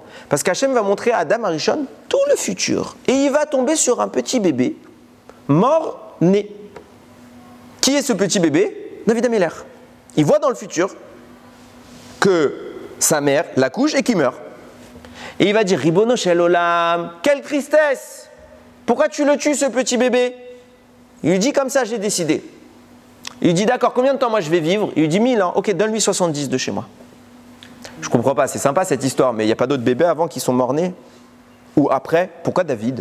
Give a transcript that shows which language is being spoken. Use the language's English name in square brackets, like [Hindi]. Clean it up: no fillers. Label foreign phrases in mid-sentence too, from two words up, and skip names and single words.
[French] Parce qu'Hachem va montrer à Adam Arishon tout le futur. Et il va tomber sur un petit bébé, mort-né. Qui est ce petit bébé? David Améler. Il voit dans le futur que sa mère l'accouche et qu'il meurt. Et il va dire, [Hebrew] ריבונו של עולם, [French] quelle tristesse! Pourquoi tu le tues, ce petit bébé? Il lui dit, comme ça, j'ai décidé. Il lui dit, d'accord, combien de temps moi je vais vivre? Il lui dit 1000 ans. Ok, donne-lui 70 de chez moi. Je comprends pas, c'est sympa cette histoire, mais il n'y a pas d'autres bébés avant qui sont morts-nés? Ou après? Pourquoi David?